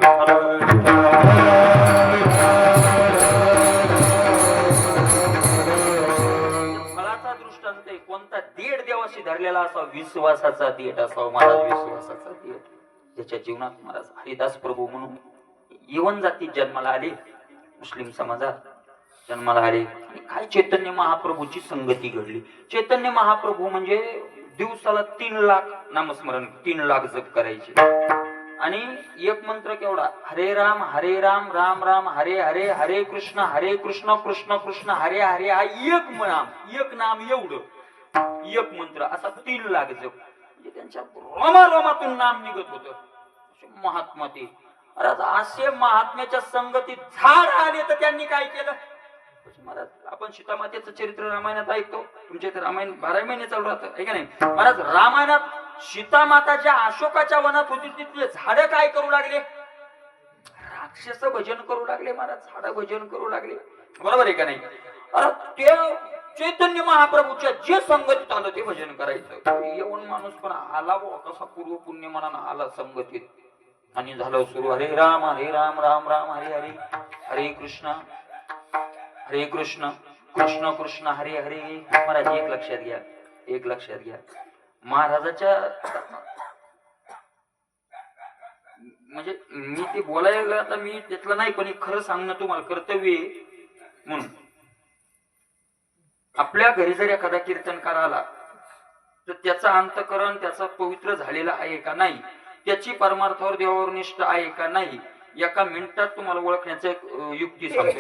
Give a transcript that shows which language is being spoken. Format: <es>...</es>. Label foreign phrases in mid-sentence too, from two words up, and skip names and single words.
<mr>फळाचा दृष्टांत कोणता देठ देवाशी धरलेला असा विश्वासाचा देठ असावा महाराज विश्वासाचा देठ त्याच्या जीवनात महाराज हरिदास प्रभू म्हणून यवन जाती जन्माला आले मुस्लिम समाजात जन्माला आले काय चैतन्य महाप्रभूची संगती घडली चैतन्य महाप्रभू म्हणजे दिवसाला 3 लाख नामस्मरण 3 लाख जप करायचे आणि एक मंत्र केवढा</mr> <sa>हरे राम राम राम हरे हरे</sa> <mr>हरे कृष्ण कृष्ण कृष्ण हरे हरे हा एक नाम एवढं एक मंत्र असा 3 लाख जप म्हणजे त्यांच्या रोमारोमातून नाम निघत होतं महात्मा ते. अरे आता असे महात्म्याच्या संगतीत झाड आले तर त्यांनी काय केलं? महाराज आपण सीतामातेचं चरित्र रामायणात ऐकतो. तुमच्या इथे रामायण 12 महिने चालू राहतं आहे का नाही? महाराज रामायणात सीतामाता ज्या अशोकाच्या वनात होती तिथले झाड काय करू लागले? राक्षस भजन करू लागले महाराज. झाड भजन करू लागले. बरोबर आहे का नाही? अरे ते चैतन्य महाप्रभूच्या जे संगतीत आलं ते भजन करायचं. येऊन माणूस पण आला कसा पूर्व पुण्य मनानं आला संगतीत आणि झालं सुरू</mr> <sa>हरे राम राम राम हरे हरे</sa> <mr>हरे कृष्ण कृष्ण कृष्ण हरे हरे. महाराज एक लक्षात घ्या महाराजाच्या म्हणजे मी ते बोलायला आता मी त्यातलं नाही पण खरं सांगणं तुम्हाला कर्तव्य म्हणून. आपल्या घरी जर एखादा कीर्तनकार आला तर त्याचा अंतकरण त्याचा पवित्र झालेला आहे का नाही, त्याची परमार्थावर देवावर निष्ठा आहे का नाही, एका मिनिटात तुम्हाला ओळखण्याचं एक युक्ती सांगतो.</mr>